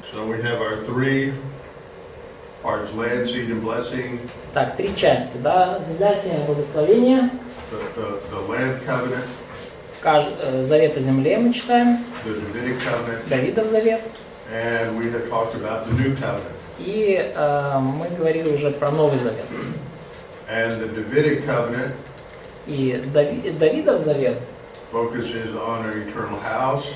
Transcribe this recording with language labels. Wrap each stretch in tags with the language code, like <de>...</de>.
<en>So we have our three parts: land, seed, and blessing.</en> <ru>Так, три части, да? Земля, семя, благословение.</ru> <en>The land covenant.</en> <ru>Завет о земле мы читаем.</ru> <en>The Davidic covenant.</en> <ru>Давидов завет.</ru> <en>And we have talked about the new covenant.</en> <ru>И мы говорили уже про Новый Завет.</ru> <en>And the Davidic covenant</en> <ru>И Давидов завет</ru> <en>focuses on an eternal house,</en>